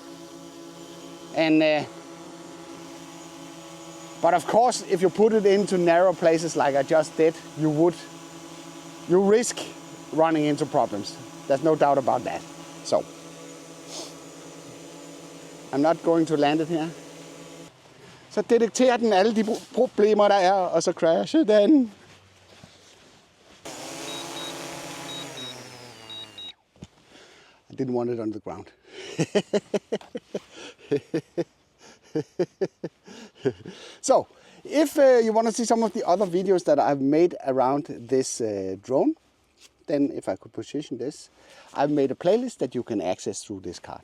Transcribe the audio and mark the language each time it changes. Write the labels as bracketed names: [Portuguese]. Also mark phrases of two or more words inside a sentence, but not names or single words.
[English] And but of course, if you put it into narrow places like I just did, you risk running into problems. There's no doubt about that. So I'm not going to land it here. [Danish] Så detekterer den alle de problemer der er, og så crasher den. [English] I didn't want it on the ground. So, if you want to see some of the other videos that I've made around this drone, then if I could position this, I've made a playlist that you can access through this card.